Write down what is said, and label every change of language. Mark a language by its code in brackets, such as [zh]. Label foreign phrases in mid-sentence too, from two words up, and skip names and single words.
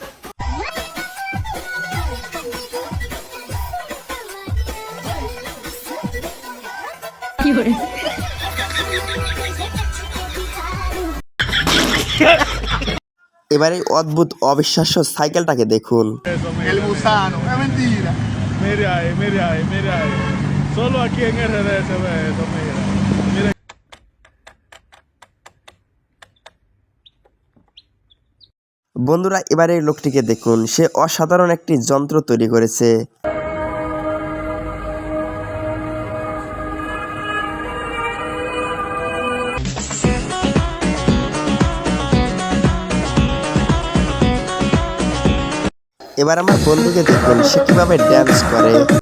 [bn] এবারে অদ্ভুত অবিশ্বাস্য সাইকেলটাকে দেখুন। [es] El gusano, es mentira. Mira ahí. Solo aquí en RD se ve eso, mira. [bn] বন্ধুরা, এবারে এই লোকটিকে দেখুন। সে অসাধারণ একটি যন্ত্র তৈরি করেছে। এবার আমার বন্ধুকে দেখুন, সে কিভাবে ড্যান্স করে।